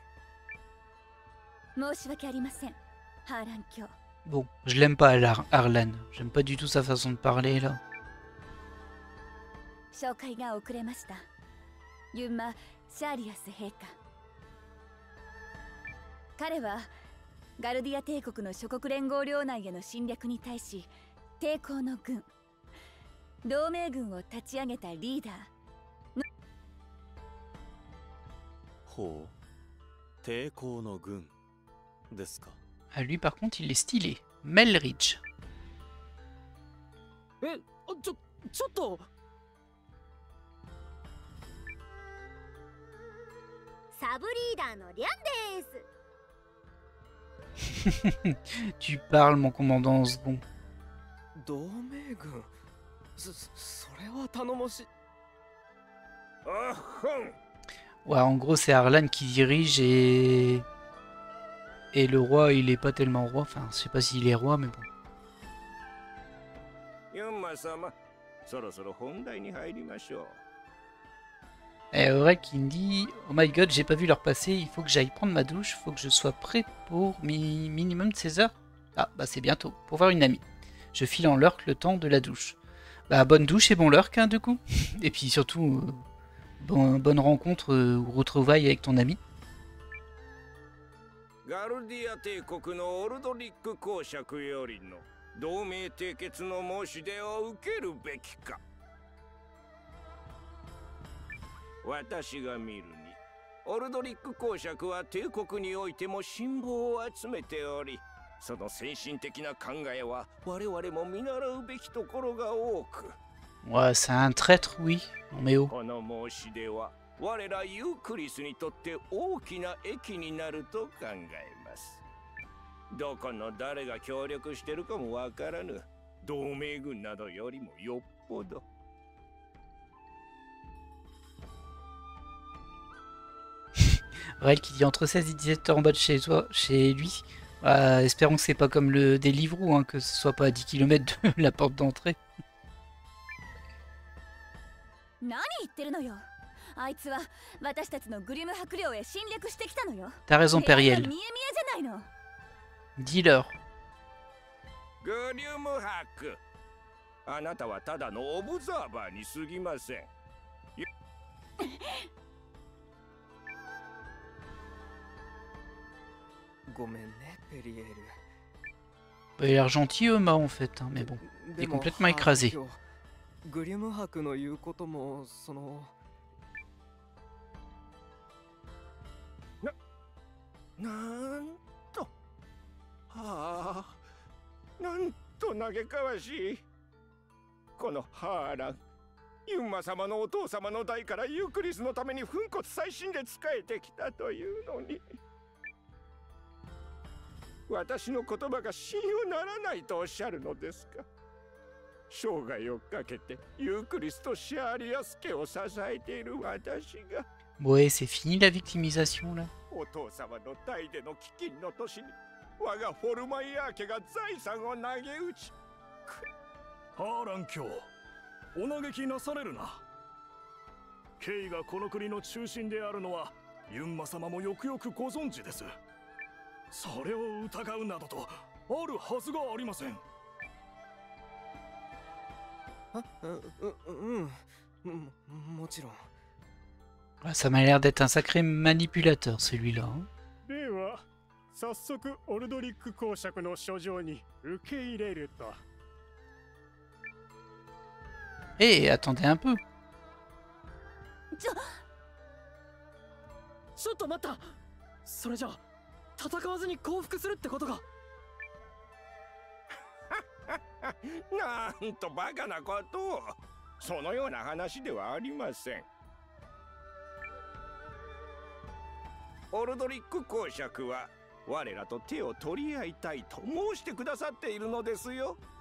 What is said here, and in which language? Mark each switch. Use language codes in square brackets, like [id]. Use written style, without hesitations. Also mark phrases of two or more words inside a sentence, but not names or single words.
[ja] 申し訳ありません、ハーラン卿。 [fr] Bon, je l'aime pas, Arlan. J'aime pas du tout sa façon de parler, là. [ja] 紹介が遅れました。ユンマ・シャーリアス陛下。彼はガルディア帝国の諸国連合領内への侵略に対し抵抗の軍、同盟軍を立ち上げたリーダー。ほう、抵抗の軍ですか。 [fr] Ah, lui, par contre, il est stylé. Melridge. [ja] ちょっと。サブリーダーのリャンです。 [fr] Tu parles, mon commandant Osgon. [ja] 同盟軍。それは頼もしい。あほん。 [fr] Ouais, en gros, c'est Arlan qui dirige et le roi, il est pas tellement roi. Enfin, je sais pas s'il est roi, mais bon. [ja] ユンマ様、そろそろ本題に入りましょう。 [fr] Et Aurel qui me dit [en] oh my god, [fr] j'ai pas vu l'heure passer, il faut que j'aille prendre ma douche, il faut que je sois prêt pour minimum de 16 heures. Ah, bah c'est bientôt, pour voir une amie. Je file en lurk le temps de la douche. Bah, bonne douche et bon lurk, hein, du coup. Et puis surtout, bonne rencontre ou retrouvaille avec ton ami. [ja] ガルディア帝国のオルドリック公爵よりの同盟締結の申し出を受けるべきか。私が見るに、オルドリック公爵は帝国においても信望を集めており、その先進的な考えは我々も見習うべきところが多く。 [fr] Ouais, c'est un traître, oui. Non mais oh. [ja] この申し出は我らユークリスにとって大きな益になると考えます。どこの誰が協力してるかもわからぬ同盟軍などよりもよっぽど。 [fr] Aurel qui dit entre 16 et 17 heures en bas de chez toi, chez lui. Espérons que c'est pas comme le Deliveroo, hein, que ce soit pas à 10 km de la porte d'entrée. [ja] 何言ってるのよ。あいつは私たちのグリム伯領へ侵略してきたのよ。 [fr] T'as raison, [ja] 部屋が Periel. 見え見えじゃないの。 [fr] Dis-leur. [ja] グリュムハック、あなたはただのオブザーバーに過ぎません。ごめんね、ペリエール。 [fr] Bah, il a l'air gentil, Oma, en fait, hein, mais bon. Il est complètement écrasé. [ja] グリム伯の言うこともそのなんと、はあ、なんと嘆かわしい。このハーラン、ユンマ様のお父様の代からユークリスのために粉骨細心で仕えてきたというのに、私の言葉が信用ならないとおっしゃるのですか。生涯をかけてユークリスとシャーリアス家を支えている私が。 [fr] Ouais, c'est fini la victimisation, là. [ja] お父様の代での飢饉の年に我がフォルマイヤー家が財産を投げ打ち。ハーラン卿、お嘆きなされるな。ケイがこの国の中心であるのはユンマ様もよくよくご存知です。それを疑うなどとあるはずがありません。もちろん。 [fr] Ça m'a l'air d'être un sacré manipulateur, celui-là. Hein. [ja] では、早速オルドリック公爵の書状に受け入れると。 [fr] Eh, attendez un peu. [ja] ちょっと待った。それじゃあ戦わずに降伏するってことか。なんとバカなことを。そのような話ではありません。オルドリック公爵は我らと手を取り合いたいと申してくださっているのですよ。